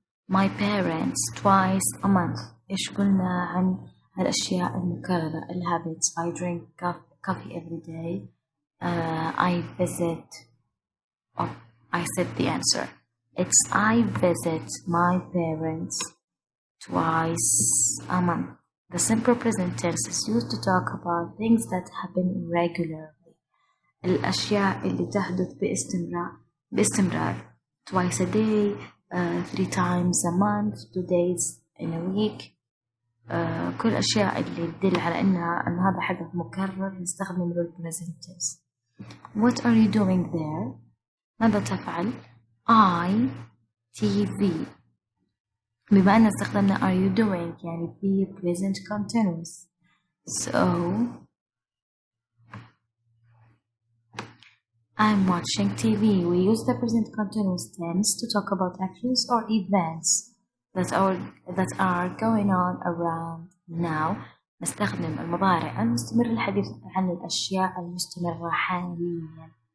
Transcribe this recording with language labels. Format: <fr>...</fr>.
<en>My parents twice a month.</en> <ar>إيش قلنا عن الأشياء المكررة ال habits.</ar> <en>I drink coffee every day. I visit. I said the answer. It's I visit my parents twice a month. The simple present tense is used to talk about things that happen regularly.</en> <ar>الأشياء اللي تحدث باستمرار.</ar> <en>Twice a day, 3 times a month, 2 days in a week.</en> <ar>كل الأشياء اللي تدل على أن هذا حدث مكرر نستخدم له present tense.</ar> <en>What are you doing there?</en> <ar>ماذا تفعل؟</ar> <en>I TV.</en> <ar>بما أن استخدمنا</ar> <en>are you doing</en> <ar>يعني في present continuous.</ar> <en>So I'm watching TV. We use the present continuous tense to talk about actions or events that are going on around now.</en> <ar>نستخدم المضارع المستمر للحديث عن الأشياء المستمرة حاليا.</ar>